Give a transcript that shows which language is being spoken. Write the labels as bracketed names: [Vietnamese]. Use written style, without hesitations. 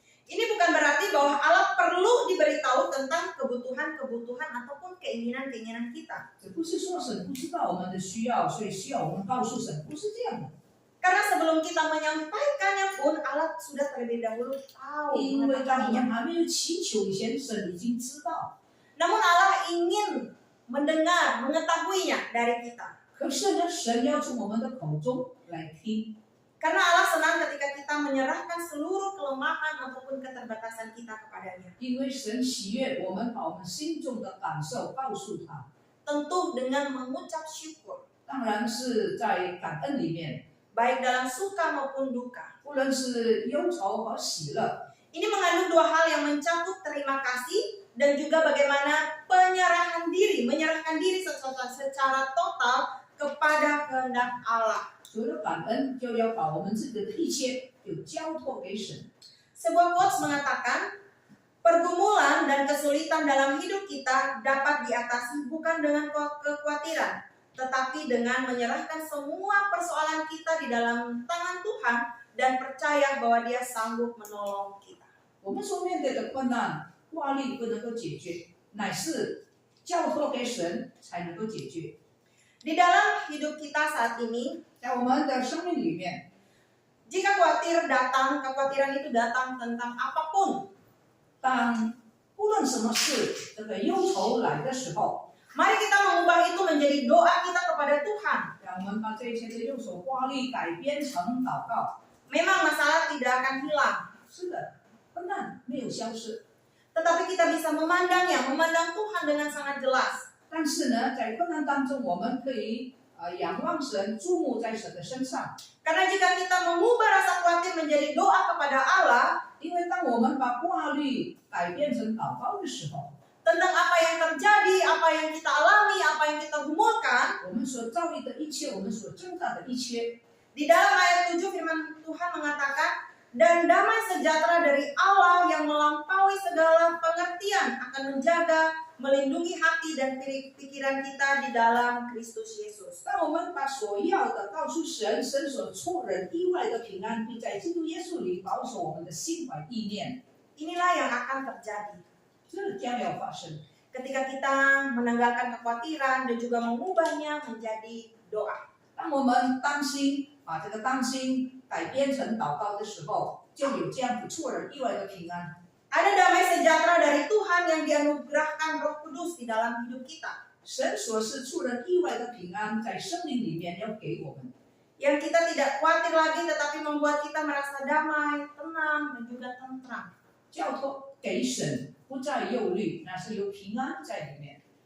[Indonesian] Ini bukan berarti bahwa Allah perlu diberitahu tentang kebutuhan-kebutuhan ataupun keinginan-keinginan kita. [Chinese] 这不是说神不知道我们的需要，所以需要我们告诉神，不是这样的。 [Indonesian] Karena sebelum kita menyampaikannya pun Allah sudah terlebih dahulu tahu [Chinese] 因为在我们 [Indonesian] mengetahuinya. [Chinese] 还没有祈求以前，神已经知道。 [Indonesian] Namun Allah ingin mendengar, mengetahuinya dari kita. [Chinese] 可是呢，神要从我们的口中来听， [Indonesian] Karena Allah senang ketika kita menyerahkan seluruh kelemahan ataupun keterbatasan kita kepadanya. [Chinese] 因为神喜悦我们把我们心中的感受告诉他。 [Indonesian] Tentu dengan mengucap syukur, [Chinese] 当然是在感恩里面， [Indonesian] baik dalam suka maupun duka. [Chinese] 不论是忧愁和喜乐， [Indonesian] Ini mengandung dua hal yang mencakup terima kasih dan juga bagaimana menyerahkan diri secara total kepada kehendak Allah. [Chinese] 除了感恩，就要把我们自己的一切就交托给神。 [Indonesian] Sebuah quotes mengatakan, pergumulan dan kesulitan dalam hidup kita dapat diatasi bukan dengan kekhawatiran, tetapi dengan menyerahkan semua persoalan kita di dalam tangan Tuhan dan percaya bahwa Dia sanggup menolong kita. [Chinese] 我们所面对的困难、压力不能够解决，乃是交托给神才能够解决。 [Indonesian] Di dalam hidup kita saat ini, [Chinese] 在我们的生命里面， [Indonesian] jika kekhawatiran itu datang tentang apapun, [Chinese] 当不论什么事这个忧愁来的时候， [Indonesian] mari kita mengubah itu menjadi doa kita kepada Tuhan. [Chinese] 让我们把这一切的忧愁、压力改编成祷告。 [Indonesian] Memang masalah tidak akan hilang, [Chinese] 是的，困难没有消失， [Indonesian] tetapi kita bisa memandang Tuhan dengan sangat jelas. [Chinese] 但是呢，在困难当中，我们可以仰望神，注目在神的身上。 [Indonesian] Karena jika kita mengubah rasa khawatir menjadi doa kepada Allah [Chinese] 因为当我们把挂虑改变成祷告的时候， [Indonesian] tentang apa yang terjadi, apa yang kita alami, apa yang kita gumulkan, [Chinese] 我们所遭遇的一切，我们所挣扎的一切， [Indonesian] di dalam ayat 7 firman Tuhan mengatakan, dan damai sejahtera dari Allah yang melampaui segala pengertian akan menjaga, melindungi hati dan pikiran kita di dalam Kristus Yesus. [Chinese] 当我们把所要的告诉神，神所出人意外的平安，并在基督耶稣里保守我们的心怀意念， [Indonesian] Inilah yang akan terjadi [Chinese] 这将要发生。 [Indonesian] ketika kita menanggalkan kekhawatiran dan juga mengubahnya menjadi doa. [Chinese] 当我们担心，把这个担心改编成祷告的时候，就有这样不出人意外的平安。 [Indonesian] Ada damai sejahtera dari Tuhan yang dianugerahkan Roh Kudus di dalam hidup kita. [Chinese] 神所是出人意外的平安，在生命里面要给我们， [Indonesian] Yang kita tidak khawatir lagi tetapi membuat kita merasa damai, tenang, dan juga tentram. [Chinese] 交托给神，不再忧虑，那是有平安在里面。